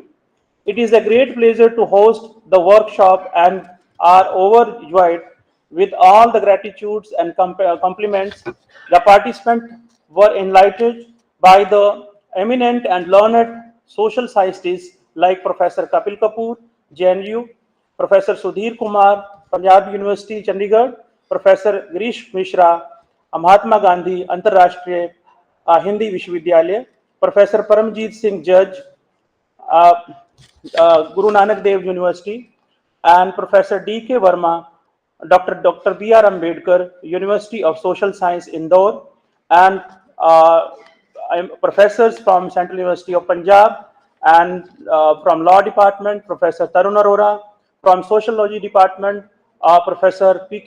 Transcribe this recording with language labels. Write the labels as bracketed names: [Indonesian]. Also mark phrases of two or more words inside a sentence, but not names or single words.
[English] It is a great pleasure to host the workshop and are overjoyed with all the gratitudes and compliments. The participants were enlightened by the eminent and learned social scientists like Professor Kapil Kapoor, JNU, Professor Sudhir Kumar, Punjab University, Chandigarh, Professor Girish Mishra, Mahatma Gandhi Antarashtriya Hindi Vishwavidyalaya, Professor Paramjit Singh Judge, Guru Nanak Dev University, and Professor D.K. Verma, Dr. B.R. Ambedkar, University of Social Science, Indore, and professors from Central University of Punjab, and from Law Department, Professor Tarun Arora, from Sociology Department, Professor P.K.